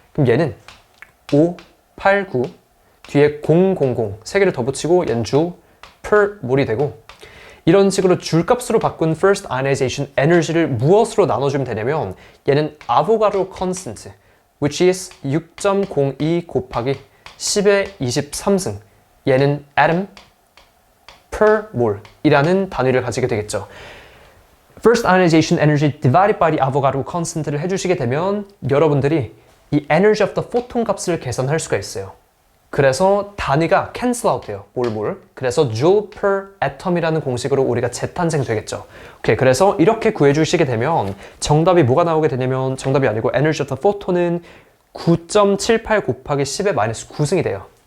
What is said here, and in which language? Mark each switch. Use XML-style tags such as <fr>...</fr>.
<ko>그럼 얘는 5, 8, 9 뒤에 000 3개를 더 붙이고 얘는 줄 per 몰이 되고 이런 식으로 줄값으로 바꾼 first ionization energy를 무엇으로 나눠주면 되냐면 얘는 아보가드로 constant which is 6.02 곱하기 10의 23승 얘는 atom per mole 이라는 단위를 가지게 되겠죠.</ko> <en>First ionization energy divided by the Avogadro constant를</en> <ko>해주시게 되면 여러분들이 이</ko> <en>energy of the photon</en> <ko>값을 계산할 수가 있어요. 그래서 단위가 cancel out 돼요. 몰. 그래서 joule per atom이라는 공식으로 우리가 재탄생 되겠죠. 오케이, 그래서 이렇게 구해주시게 되면 정답이 뭐가 나오게 되냐면 정답이 아니고 energy of the photon은 9.78 곱하기 10의 마이너스 9승이 돼요.</ko>